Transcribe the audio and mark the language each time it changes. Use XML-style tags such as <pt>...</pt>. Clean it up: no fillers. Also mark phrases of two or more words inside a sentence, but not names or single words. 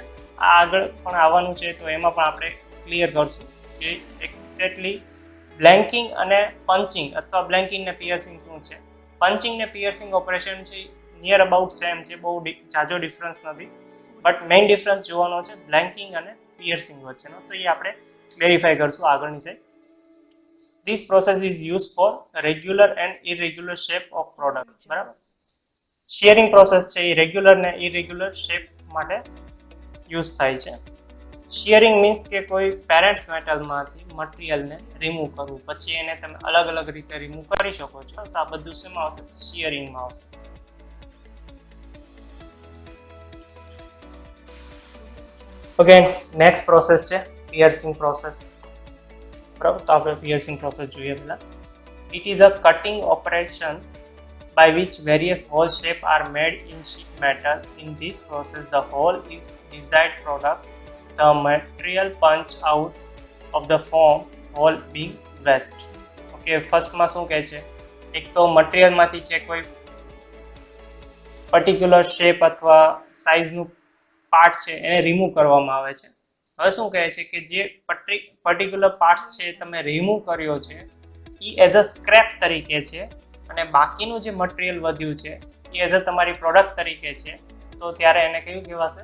<gu>આ આગળ પણ આવવાનું છે તો એમાં પણ આપણે ક્લિયર કરશું કે</gu> <en>exactly blanking</en> <gu>અને પંચિંગ અથવા બ્લેન્કિંગ ને પિયર્સિંગ શું છે. પંચિંગ ને</gu> <en>piercing operation</en> <gu>છે</gu> <en>near about same</en> <gu>છે, બહુ જાજો ડિફરન્સ નથી,</gu> <en>but main difference</en> <gu>જોવાનો છે બ્લેન્કિંગ અને પિયર્સિંગ વચ્ચેનો, તો એ આપણે ક્લેરિફાઈ કરશું આગળની સાઈડ.</gu> <en>This process is used for regular and irregular shape of product,</en> <gu>બરાબર.</gu> <en>shearing process</en> <gu>છે એ રેગ્યુલર ને</gu> <en>irregular shape</en> <gu>માટે યુઝ થાય છે.</gu> <en>shearing means</en> <gu>કે કોઈ પેરેન્ટ્સ મેટલમાંથી મટીરિયલને રિમૂવ કરવું, પછી એને તમે અલગ અલગ રીતે રિમૂવ કરી શકો છો, તો આ બધું શેમાં આવશે? શિયરિંગમાં આવશે.</gu> <en>okay, next process</en> <gu>છે</gu> <en>piercing process,</en> <gu>બરાબર. તો આપણે</gu> <en>piercing process</en> <gu>જોઈએ પહેલા.</gu> <en>it is a cutting operation by which various hole shape are made in sheet metal. In this process, the hole is desired product. The material punch out of the form hole being waste. Okay, first</en> <gu>માં શું કહે છે? એક તો મટીરિયલમાંથી છે કોઈ</gu> <en>particular shape</en> <gu>અથવા સાઇઝનું પાર્ટ છે એને રિમૂવ કરવામાં આવે છે. હવે શું કહે છે કે જે</gu> <en>particular parts</en> <gu>છે તમે રિમૂવ કર્યો છે એ</gu> <en>as a scrap</en> <gu>તરીકે છે, અને બાકીનું જે મટીરિયલ વધ્યું છે એ</gu> <en>as a</en> <gu>તમારી પ્રોડક્ટ તરીકે છે, તો ત્યારે એને કયું કહેવાશે?</gu>